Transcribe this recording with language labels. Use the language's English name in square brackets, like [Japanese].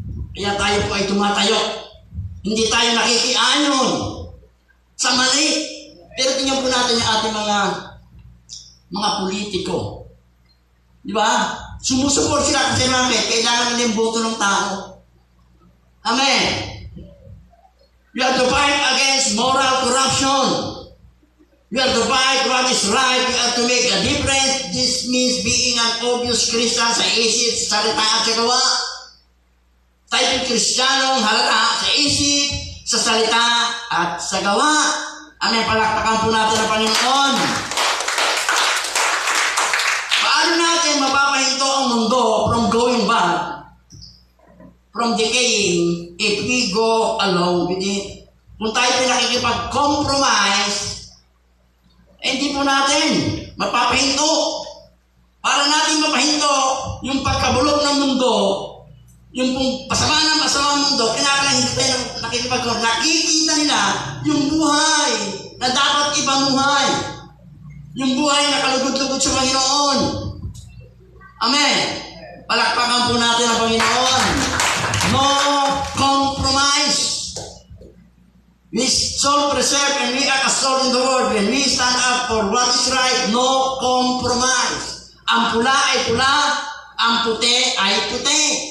[Filipino] Kaya tayo po ay tumatayo. Hindi tayo nakikiayon sa mali. Pero tingnan po natin yung ating mga politiko. Di ba? Sumusuport sila kasi bakit? Kailangan nila yung boto ng tao. Amen. [English] We have to fight against moral corruption. We have to fight what is right. We have to make a difference. This means being an obvious Christian [Filipino] sa isip, sa salita at sa gawa. Tayo Kristiyanong halata sa isip, sa salita at sa gawa. Amen. Palakpakan po natin ang Panginoon. Paano natin mapapahinto ang mundo [English] from going bad, from decaying, if we go along with it? [Filipino] Kung tayo pinakikipag-compromise, hindi po natin mapapahinto. Para natin mapahinto yung pagkabulok ng mundo, yung pong pasama ng mundo, kinakailangan hindi tayo nakikipag-compromise. Nakikita nila yung buhay na dapat ipamuhay. Yung buhay na kalugod-lugod sa Panginoon. Amen. Palakpakan po natin ang Panginoon. [English] No compromise. We self-preserve and we are a salt in the world. When we stand up for what is right, no compromise. [Filipino] Ang pula ay pula, ang puti ay puti.